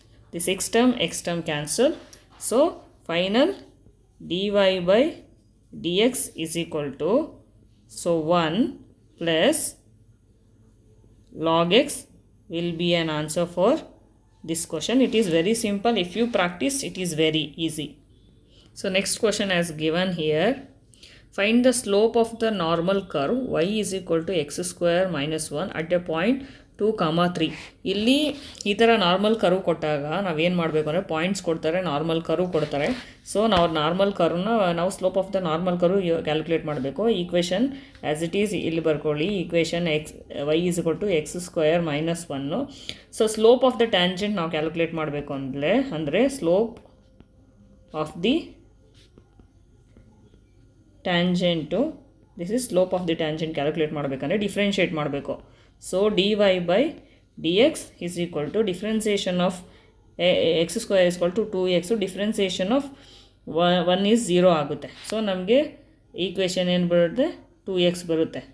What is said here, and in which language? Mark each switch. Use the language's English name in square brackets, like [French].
[English] This x term cancel. So final dy by dx is equal to 1 plus log x will be an answer for this question. It is very simple. If you practice, it is very easy. So next question as given here. Find the slope of the normal curve y is equal to x square minus 1 at a point 2, 3. [Kannada] ಇಲ್ಲಿ ಈ ಥರ normal curve ಕೊಟ್ಟಾಗ ನಾವೇನು ಮಾಡಬೇಕು ಅಂದರೆ points ಕೊಡ್ತಾರೆ, normal curve ಕೊಡ್ತಾರೆ. [English] so ನಾವು normal ಕರ್ವ್ನ ನಾವು slope of the normal curve calculate [Kannada] ಮಾಡಬೇಕು. [English] equation as it is [Kannada] ಇಲ್ಲಿ ಬರ್ಕೊಳ್ಳಿ. [English] Equation y is equal to x square minus 1. So slope of the tangent ನಾವು calculate [Kannada] ಮಾಡಬೇಕು ಅಂದರೆ [English] Slope of the tangent this is slope of the tangent calculate ಮಾಡಬೇಕಂದ್ರೆ differentiate ಮಾಡಬೇಕು. So dy by dx is equal to differentiation of x square is equal to 2x. differentiation of 1 is 0 [Kannada] ಆಗುತ್ತೆ. So ನಮಗೆ equation ಏನು ಬರುತ್ತೆ 2x ಬರುತ್ತೆ.